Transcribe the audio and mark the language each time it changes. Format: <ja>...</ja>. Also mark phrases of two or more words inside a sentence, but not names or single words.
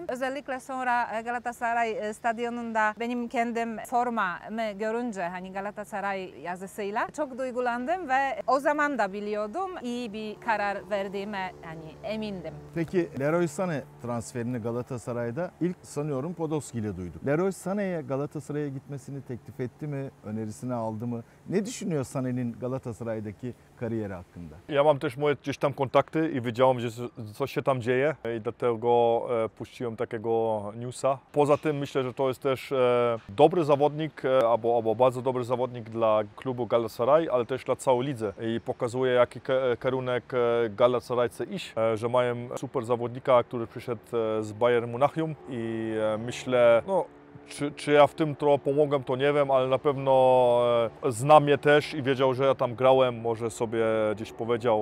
<tr>Özellikle sonra Galatasaray stadyumunda benim kendim formamı görünce hani Galatasaray yazısıyla çok duygulandım ve o zaman da biliyordum iyi bir karar verdiğime yani emindim. Peki Leroy Sané transferini Galatasaray'da ilk sanıyorum Podolski ile duyduk. Leroy Sané'ye Galatasaray'a gitmesini teklif etti mi? Önerisini aldı mı? Ne düşünüyor Sané'nin Galatasaray'daki kariery hakkında?</tr> <pl>Ja mam też moje gdzieś tam kontakty i wiedziałem, że coś się tam dzieje i dlatego puściłem takiego newsa. Poza tym myślę, że to jest też dobry zawodnik albo bardzo dobry zawodnik dla klubu Galatasaray, ale też dla całej lidze i pokazuje jaki kierunek Galatasarayce iść, że mają super zawodnika, który przyszedł z Bayern Monachium i myślę, no, czy ja w tym trochę pomogłem, to nie wiem, ale na pewno zna mnie też i wiedział, że ja tam grałem, może sobie gdzieś powiedział.</pl>